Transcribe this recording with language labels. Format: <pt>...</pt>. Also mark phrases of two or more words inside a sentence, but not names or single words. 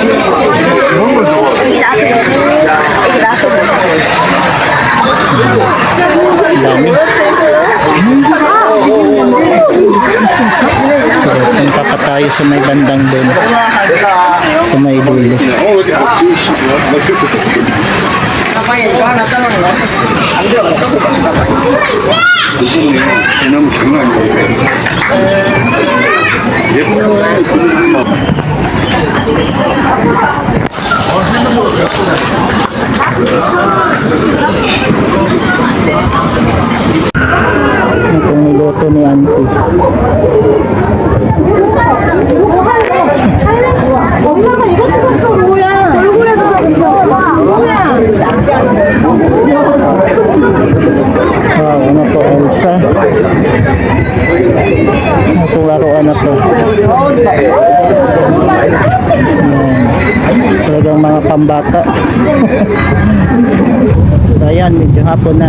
<tl>Dami. So punta pa tayo sa may bandang doon, sa may dulo.</tl> <ko>너무 장난 아니에요.</ko> <tl>Itong niluto ni auntie.</tl> <ko>엄마가 이거 찍었어 뭐야 얼굴에서 뭐야</ko> <tl>Wow, ano to, Elsa? Itong laruan na to. Ayan. Talagang mga pambata. So ayan, medyo hapon na.</tl>